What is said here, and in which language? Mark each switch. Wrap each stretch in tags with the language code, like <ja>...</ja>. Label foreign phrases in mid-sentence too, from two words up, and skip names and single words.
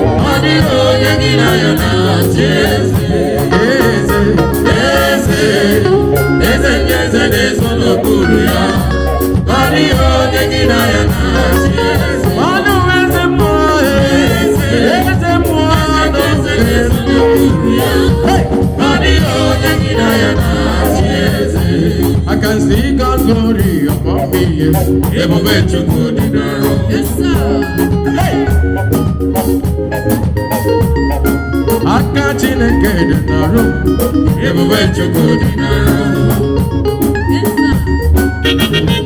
<ig>Ọ dịghị onye gị na ya na-achị eze. Eze, eze, eze ndị eze na-ezo n'okpuru ya. Ọ dịghị onye gị na ya na-achị eze. Ọnụ eze mmụọ, Eze, eze mmụọ, eze ndị eze na-ezo n'okpuru ya. Hey! Ọ dịghị onye gị na ya na-achị eze.</ig> <en>I can see God's glory upon me.</en> <ig>Ebube Chukwu dị na</ig> <en>Yes, sir. Hey!</en> <ig>Aka Chineke dị n'ọrụ, ebube Chukwu dị n'ọrụ.</ig> <en>Yes, sir.</en>